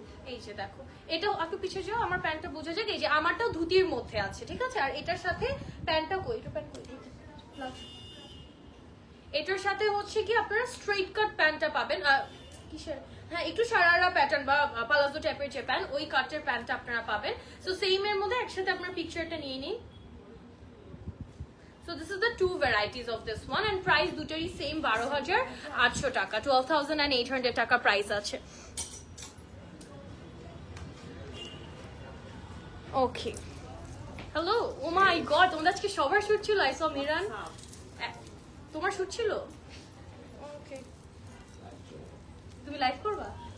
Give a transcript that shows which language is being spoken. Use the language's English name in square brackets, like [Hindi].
[Bangla] এই যে দেখো, এটাও একটু পিছিয়ে যাও, আমার প্যান্টটা বোঝা যায়। এই যে আমারটাও ধুতির মধ্যে আছে, ঠিক আছে? আর এটার সাথে প্যান্টটা কই, এটা প্যান্ট কই, এটার সাথে হচ্ছে কি আপনারা স্ট্রেট কাট প্যান্টটা পাবেন। কিসের, হ্যাঁ একটু সারারা প্যাটার্ন বা পালাজো টাইপের যে প্যান্ট, ওই কাটের প্যান্টটা আপনারা পাবেন। সো সেম এর মধ্যে একসাথে আপনারা পিকচারটা নিয়ে নিন। [English] So this is the two varieties of this one, and price [Bangla] দুটোরই সেম 12,800 টাকা, 12,800 টাকা প্রাইস আছে। ওকে, হ্যালো, [English] oh my God, [Bangla] তোমাদের আজকে সবার শুট ছিল? আই সো মিরান, তোমার শুট ছিল? ওকে, তুমি লাইভ করবা?